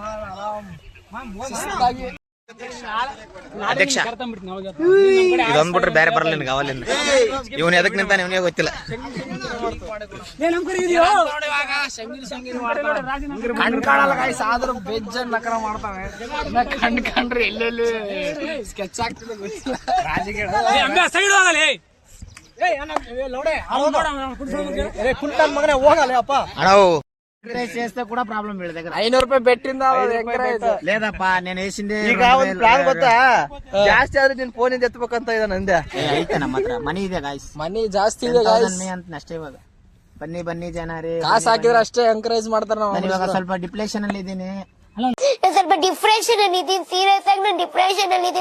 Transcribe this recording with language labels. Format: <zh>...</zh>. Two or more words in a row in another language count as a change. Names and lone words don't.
<kn>ಅಧ್ಯಕ್ಷ ಇದೊಂದ್ಬಿಟ್ರೆ ಬೇರೆ ಬರಲ್ಲ ನಿನ್ಗೆ ಅವಲಿಂದ. ಇವನ್ ಎದಕ್ ನಿಂತಾನೆ ಇವನಿಗೆ ಗೊತ್ತಿಲ್ಲ. ಕಣ್ ಕಾಣಲ್ಲ ಗಾಯ್ಸ್, ಆದ್ರೂ ಬೇಜಾನ್ ನಕರ ಮಾಡ್ತಾವೆ. ಕಣ್ ಕಂಡ್ರೆ ಎಲ್ಲೆಲ್ಲಿ ಸ್ಕೆಚ್ ಆಗ್ತದೆ ಗೊತ್ತಿಲ್ಲ.</kn> <te>చేస్తే కూడా ప్రాబ్లం వీళ్ళ దగ్గర.</te> <kn>500 ರೂಪಾಯಿ ಬೆಟ್ಟಿಂದ</kn> <te>లేదప్ప నేను వేసింది</te> <kn>ಈಗ ಒಂದ್ ಪ್ಲಾನ್ ಗೊತ್ತಾ, ಜಾಸ್ತಿ ಆದ್ರೆ ನಿನ್ ಫೋನ್ ಇಂದ ಎತ್ಬೇಕಂತ ಇದೆ ನಂದೆ. ಐತೆ ನಮ್ಮ ಹತ್ರ ಮನಿ ಇದೆ ಗಾಯ್ಸ್, ಮನಿ ಜಾಸ್ತಿ ಇದೆ ಅಂತ ಅಷ್ಟೇ. ಇವಾಗ ಬನ್ನಿ ಬನ್ನಿ ಜನ ರೀ, ಕಾಸು ಹಾಕಿದ್ರೆ ಅಷ್ಟೇ ಎಂಕರೇಜ್ ಮಾಡ್ತಾರ. ನಾನು ಇವಾಗ ಸ್ವಲ್ಪ ಡಿಪ್ರೆಷನ್ ಅಲ್ಲಿ ಇದ್ದೀನಿ. ಸ್ವಲ್ಪ ಡಿಪ್ರೆಷನ್ ಅಲ್ಲಿ ಇದ್ದೀನಿ, ಸೀರಿಯಸ್ ಆಗಿ ನಾನು ಡಿಪ್ರೆಷನ್ ಅಲ್ಲಿ ಇದ್ದೀನಿ.</kn>